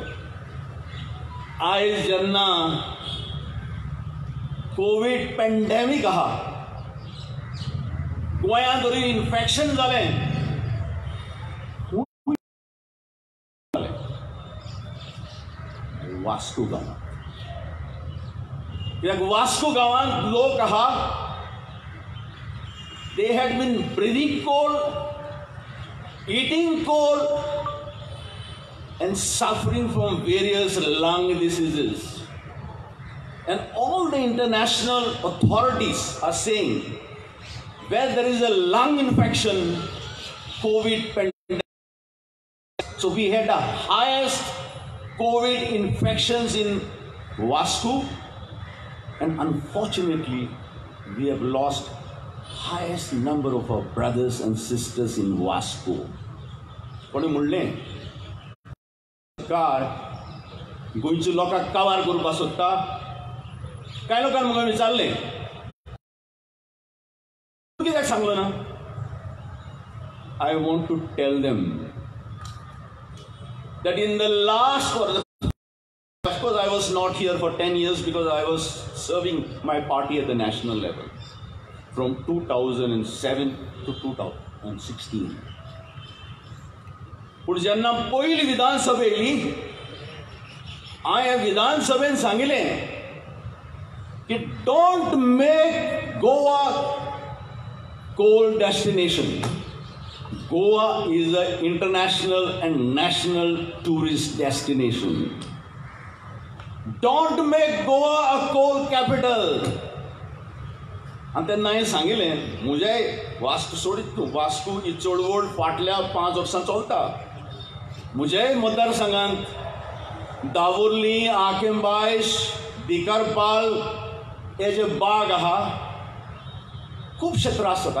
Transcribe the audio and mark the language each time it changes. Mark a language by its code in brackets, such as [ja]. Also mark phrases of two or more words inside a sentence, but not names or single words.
[kok] आयज जेन्ना कोविड पॅन्डेमीक आहा, गोंयांत जरी इन्फेक्शन जालें, वास्को गांवांत. कित्याक वास्को गांवांत लोक आहा, [en] they had been breathing coal, eating coal, and suffering from various lung diseases. And all the international authorities are saying where there is a lung infection, COVID pandemic. So we had the highest COVID infections in Vasco, and unfortunately we have lost highest number of our brothers and sisters in Vasco. [kok] कोणी म्हणलें सरकार गोंयच्या लोकांक काबार करपाक सोदता, कांय लोकांनी म्हाका विचारलें कित्याक सांगलो ना. [en] I want to tell them that in the last quarter, of course I was not here for 10 years because I was serving my party at the national level from 2007 to 2016. [kok] पूण जेन्ना पयली विधानसभा येयली हांवें ह्या विधानसभेन सांगिल्लें की [en] Don't make Goa coal destination. Goa is an international and national tourist destination. Don't make Goa a coal capital. [kok] आणि तेन्ना हांवें सांगिल्लें म्हजें वास्को सोडीत तूं वास्को ही चळवळ फाटल्या 5 वर्सां चलता. म्हज्याय मतदारसंघांत दाबोर्ली आकेंबायश दिकारपाल हे जे बाग आहा खुबशे त्रास जाता.